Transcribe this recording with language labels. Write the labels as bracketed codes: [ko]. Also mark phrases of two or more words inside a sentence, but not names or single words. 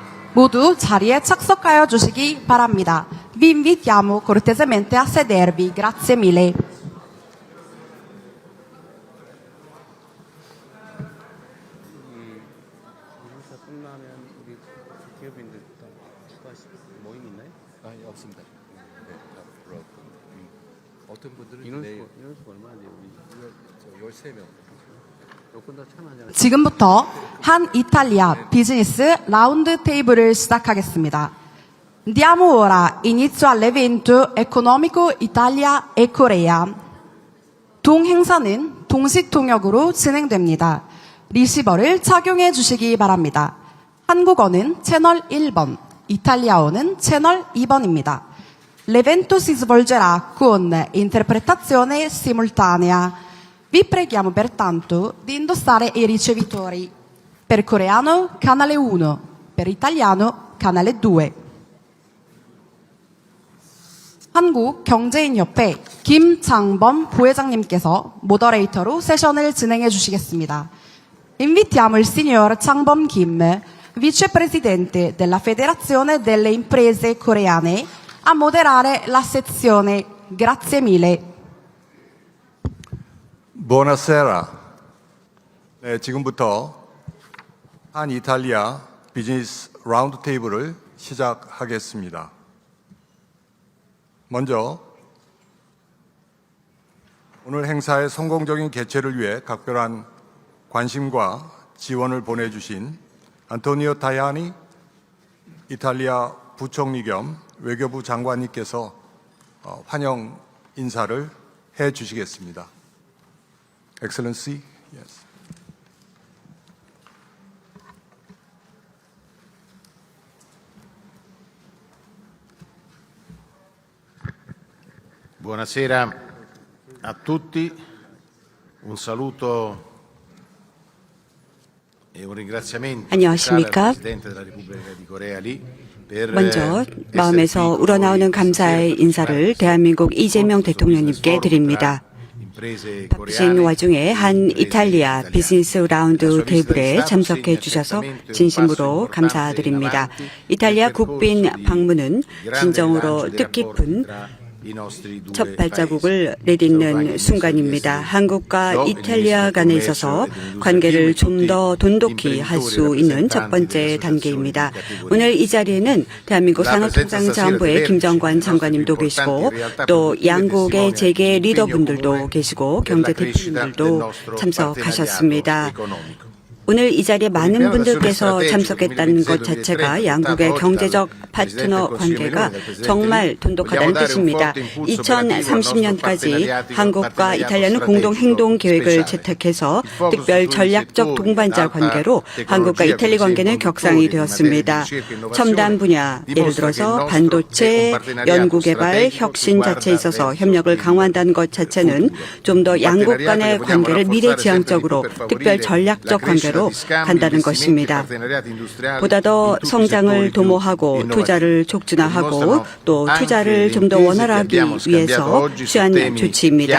[ko] 모두 자리에 착석하여 주시기 바랍니다. [it] Vi invitiamo cortesemente a sedervi. Grazie mille. [ko] 인사 끝나면 우리 기업인들 또 추가 모임 있나요? 아니 없습니다. 네, 다 들어왔고 어떤 분들은 인원수 얼마인데 우리 13명. 요건 다 참여하잖아요. 지금부터 한 이탈리아 비즈니스 라운드 테이블을 시작하겠습니다. [it] Diamo ora inizio all'evento economico Italia e Corea. [ko] 동행사는 동식 통역으로 진행됩니다. 리시버를 착용해 주시기 바랍니다. 한국어는 채널 1번, 이탈리아어는 채널 2번입니다. [it] L'evento si svolgerà con interpretazione simultanea. Vi preghiamo pertanto di indossare i ricevitori. Per coreano, canale 1. Per italiano, canale 2. [ko] 한국경제인협회 김장범 부회장님께서 모더레이터로 세션을 진행해 주시겠습니다. [it] Invitiamo il signor Changbom Kim, vicepresidente della Federazione delle Imprese Coreane, a moderare la sezione. Grazie mille. Buonasera. [ko] 네, 지금부터 한 이탈리아 비즈니스 라운드 테이블을 시작하겠습니다. 먼저 오늘 행사의 성공적인 개최를 위해 각별한 관심과 지원을 보내주신 안토니오 타야니 이탈리아 부총리 겸 외교부 장관님께서 환영 인사를 해 주시겠습니다. [en] Excellency, yes. [it] Buonasera a tutti, un saluto e un ringraziamento [ko] 안녕하십니까? [it] al Presidente della Repubblica di Corea Lee per [ko] 먼저 [it] essere [ko] 마음에서 [it] qui con [ko] 우러나오는 [it] noi [ko] 감사의 [it] questa [ko] 인사를 [it] sera. [ko] 대한민국 이재명 [it] Sono [ko] 대통령님께 [it] svolto [ko] 드립니다. [it] tra imprese [ko] 바쁘신 [it] coreane [ko] 와중에 [it] e [ko] 한 [it] imprese [ko] 이탈리아 [it] italiane. [ko] 비즈니스 라운드 [it] La sua [ko] 테이블에 [it] visita di Stato [ko] 참석해 [it] segna [ko] 주셔서 [it] certamente un passo [ko] 진심으로 [it] importante [ko] 감사드립니다. [it] in avanti [ko] 이탈리아 [it] nel percorso [ko] 국빈 [it] di [ko] 방문은 [it] grande [ko] 진정으로 [it] rilancio dei [ko] 뜻깊은 [it] rapporti tra i nostri due [ko] 첫 [it] paesi. [ko] 발자국을 [it] Sono [ko] 내딛는 [it] anche [ko] 순간입니다. [it] ministro [ko] 한국과 [it] io, [ko] 이탈리아 [it] ministro [ko] 간에 [it] del [ko] 있어서 [it] commercio e dell'industria [ko] 관계를 좀 [it] tutti [ko] 더 돈독히 할 [it] imprenditori [ko] 수 있는 첫 [it] rappresentanti [ko] 번째 [it] delle [ko] 단계입니다. [it] associazioni di [ko] 오늘 이 자리에는 대한민국 [it] La presenza [ko] 산업통상자원부의 [it] stasera [ko] 김정관 [it] dei [ko] 장관님도 [it] vertici [ko] 계시고 [it] importanti realtà [ko] 또 [it] produttive [ko] 양국의 [it] testimoniano [ko] 재계 [it] l'impegno [ko] 리더분들도 [it] comune [ko] 계시고 [it] per la [ko] 경제 [it] crescita del [ko] 대표님들도 [it] nostro [ko] 참석하셨습니다. [it] partenariato economico. [ko] 오늘 이 자리에 많은 [it] piano [ko] 분들께서 [it] d'azione [ko] 참석했다는 것 [it] strategico [ko] 자체가 [it] 2027 [ko] 양국의 [it] oggi [ko] 경제적 [it] dal [ko] 파트너 [it] Presidente del [ko] 관계가 [it] Consiglio Meloni, [ko] 정말 [it] Vogliamo [ko] 돈독하다는 [it] dare un [ko] 뜻입니다. [it] forte impulso operativo al nostro [ko] 2030년까지 [it] partenariato [ko] 한국과 이탈리아는 [it] strategico [ko] 공동 행동 계획을 [it] speciale. [ko] 채택해서 [it] Il focus [ko] 특별 [it] sui [ko] 전략적 [it] settori [ko] 동반자 [it] alta [ko] 관계로 [it] tecnologia, [ko] 한국과 이탈리 [it] come [ko] 관계는 [it] semiconductori, [ko] 격상이 [it] in materia di [ko] 되었습니다. [it] ricerca e innovazione, [ko] 첨단 분야, 예를 [it] dimostra che il [ko] 들어서 [it] nostro è [ko] 반도체, [it] un partenariato [ko] 연구개발, [it] strategico [ko] 혁신 [it] che guarda [ko] 자체에 있어서 [it] verso [ko] 협력을 [it] il [ko] 강화한다는 것 자체는 좀 더 양국 간의 관계를 미래지향적으로 특별 전략적 관계로 간다는 것입니다. 보다 더 성장을 도모하고 투자를 촉진화하고 또 투자를 좀 더 원활하기 위해서 취한 조치입니다.